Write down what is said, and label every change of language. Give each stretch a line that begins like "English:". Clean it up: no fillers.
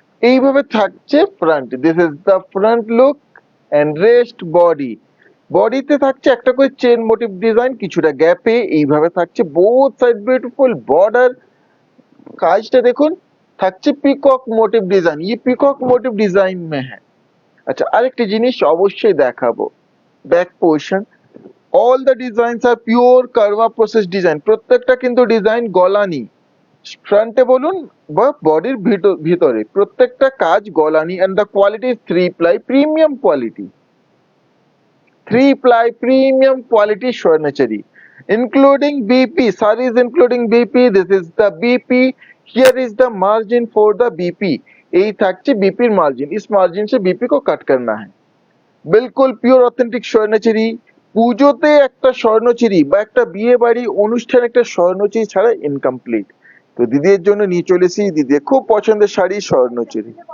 Bangla: এইভাবে থাকছে
English: Front, this is the front look and rest body.
Bangla: বডিতে থাকছে একটা করে চেন মোটিভ ডিজাইন, কিছুটা গ্যাপে এইভাবে থাকছে
English: Both side beautiful border.
Bangla: কাজটা দেখুন, থাকছে পিকক মোটিভ ডিজাইন,
Hindi: ये পিকক মোটিভ ডিজাইন মে
Bangla: হ্যাঁ। আচ্ছা, আরেকটি জিনিস অবশ্যই দেখাবো, back portion.
English: all the designs are pure কারভা process design,
Bangla: প্রত্যেকটা কিন্তু ডিজাইন গলানি, ফ্রন্টে বলুন বা বডির ভিতরে প্রত্যেকটা কাজ গলানি।
English: And the quality is 3 ply premium quality, 3 ply premium quality Swarnachuri including BP, sarees including BP, this is the BP, here is the margin for the BP।
Bangla: এই থাকছে বিপির মার্জিন,
Hindi: इस मार्जिन से बीपी को कट करना है। बिल्कुल
Bangla: পিওর অথেন্টিক স্বর্ণচুরি। পুজোতে একটা স্বর্ণচুরি বা একটা বিয়ে বাড়ি অনুষ্ঠানে একটা স্বর্ণচুরি ছাড়া ইনকমপ্লিট। তো দিদির জন্য নিয়ে চলেছি দিদির খুব পছন্দের শাড়ি স্বর্ণচুরি।